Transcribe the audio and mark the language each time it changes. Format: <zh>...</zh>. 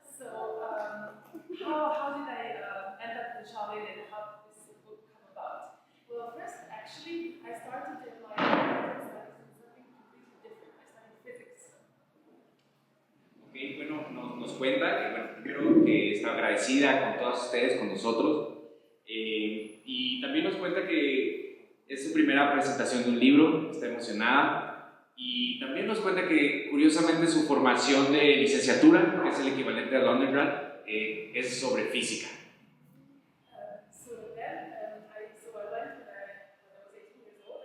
<en>So how did I end up in Charlotte, and how did this book come about? Well, first, actually, I started in my studies in something completely different. I studied physics.</en> <es>Ok, bueno, nos cuenta que, bueno, primero que está agradecida con todas ustedes, con nosotros, y también nos cuenta que es su primera presentación de un libro, está emocionada, y también nos cuenta que, curiosamente, su formación de licenciatura, que es el equivalente al undergrad, es sobre física.</es> <en>So then, I went when I was 18 years old.</en>